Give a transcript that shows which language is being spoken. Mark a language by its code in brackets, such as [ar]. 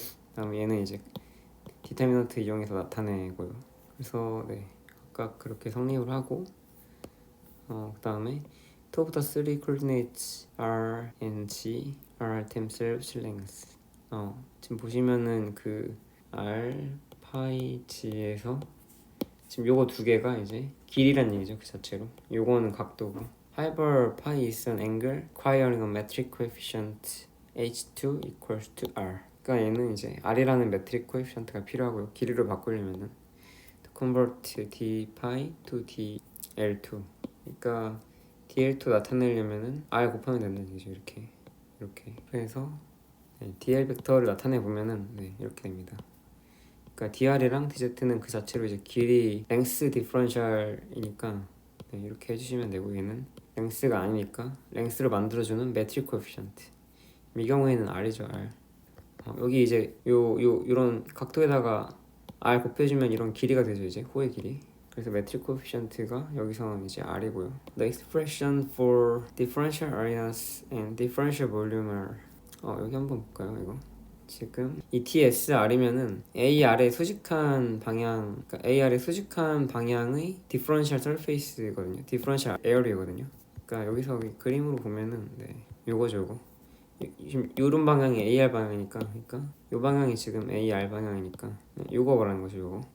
[ko] 그다음 얘는 이제 디터미넌트 이용해서 나타내고요. 그래서 각각 그렇게 성립을 하고 그다음에 [en] two of the three coordinates R and G are themselves lengths. [ko] 지금 보시면은 그 R, 파이, G에서 지금 요거 두 개가 이제 길이란 얘기죠. 그 자체로 요거는 각도고, [en] however pi is an angle requiring a metric coefficient h2 equals to r. [ko] 그러니까 얘는 이제 r이라는 메트릭 코에피션트가 필요하고요. 길이를 바꾸려면은 [en] to convert d pi to dl2. [ko] 그러니까 dl2 나타내려면은 r 곱하면 된다는 얘기죠. 이렇게 그래서 dl 벡터를 나타내 보면은 이렇게 됩니다. 그러니까 dr이랑 dz는 그 자체로 이제 길이 랭스 디퍼런셜이니까 이렇게 해주시면 되고, 얘는 랭스가 아니니까 랭스를 만들어주는 메트릭 코에피션트. 이 경우에는 r이죠. r. 여기 이제 요런 각도에다가 r 곱해주면 이런 길이가 되죠. 이제 호의 길이. 그래서 메트릭 코에피션트가 여기서는 이제 r이고요. [en] The expression for differential areas and differential volume are [ko] 여기 한번 볼까요? 이거 지금 이 TSR이면은 AR의 수직한 방향, 그러니까 AR의 수직한 방향의 differential surface거든요. differential area거든요. 그러니까 여기서 그림으로 보면은 요거죠. 지금 요런 방향이 AR 방향이니까, 그러니까 요 방향이 지금 AR 방향이니까 요거 말하는 거죠.